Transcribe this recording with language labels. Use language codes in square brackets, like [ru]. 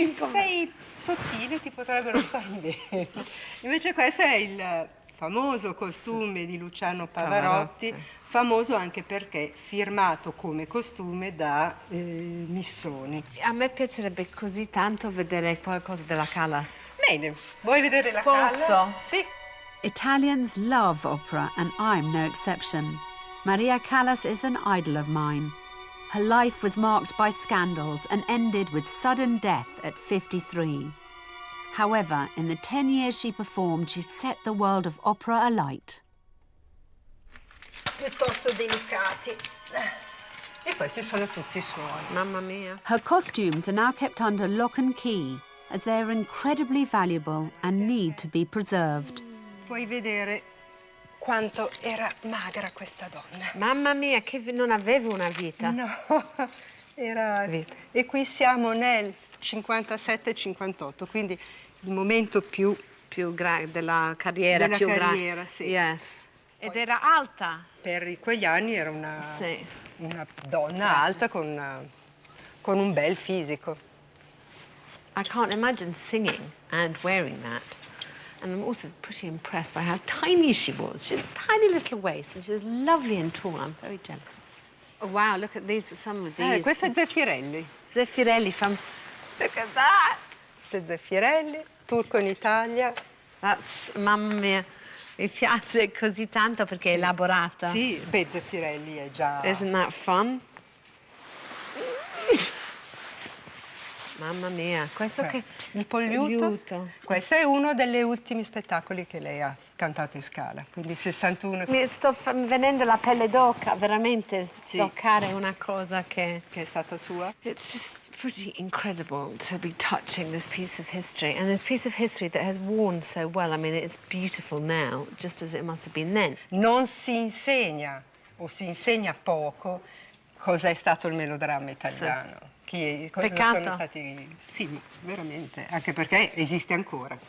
[it] Sei sottile, ti potrebbero stare bene. Invece questo è il famoso costume di Luciano Pavarotti, famoso anche perché firmato come costume da Missoni. A me piacerebbe così tanto vedere qualcosa della Callas. Bene, vuoi vedere la Posso? Callas? Sì. [en] Italians love opera, and I'm no exception. Maria Callas is an idol of mine. Her life was marked by scandals and ended with sudden death at 53. However, in the 10 years she performed, she set the world of opera alight. [it] Piuttosto delicati. E questi sono tutti suoi. Mamma mia. [en] Her costumes are now kept under lock and key, as they are incredibly valuable and need to be preserved. [it] Puoi vedere quanto era magra questa donna. Mamma mia, che non aveva una vita. No, era... Vita. E qui siamo nel 57-58, quindi il momento più della carriera della più carriera, sì. Yes. Ed era alta. Per quegli anni era una Sì. una donna alta con un bel fisico. [en] I can't imagine singing and wearing that. And I'm also pretty impressed by how tiny she was. She had a tiny little waist and she was lovely and tall. I'm very jealous. Oh, wow, look at these, some of these. [it] Questo è Zeffirelli. [en] Zeffirelli from... Look at that! [it] Questo è Zeffirelli, turco in Italia. That's, mamma mia, mi piace così tanto perché è elaborata. Sì, beh, Zeffirelli è già... [en] Isn't that fun? [it] Mamma mia, questo che... Il Polliuto. Questo è uno degli ultimi spettacoli che lei ha cantato in Scala, quindi 61. Mi sto venendo la pelle d'oca, veramente, Sì. toccare una cosa che è stata sua. [en] It's just pretty incredible to be touching this piece of history, and this piece of history that has worn so well. I mean, it's beautiful now, just as it must have been then. [it] Non si insegna, o si insegna poco, cos'è stato il melodramma italiano. Cosa Peccato. sono stati... Sì, veramente, anche perché esiste ancora.